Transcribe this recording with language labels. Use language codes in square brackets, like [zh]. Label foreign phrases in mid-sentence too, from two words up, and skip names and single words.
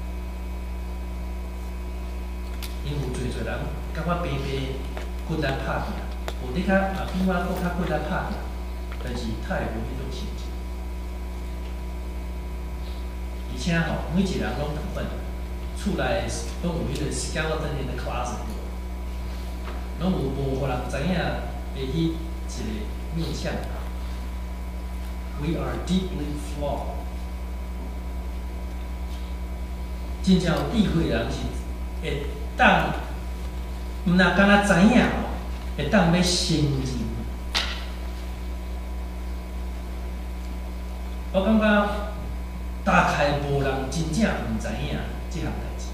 [nan] 因有侪人甲我白骨力拍拼，有伫较比我搁较骨力拍拼，但是他会无迄种成就。而且吼，每一个人拢同款，厝内拢有迄个 [en] skeleton in the closet， [nan] 拢有无互人知影的迄一个面相。 [en] We are deeply flawed。 [nan] 真正有智慧的人是会当。毋若敢若知影吼，会当要承认。我感觉大概无人真正毋知影即项代志。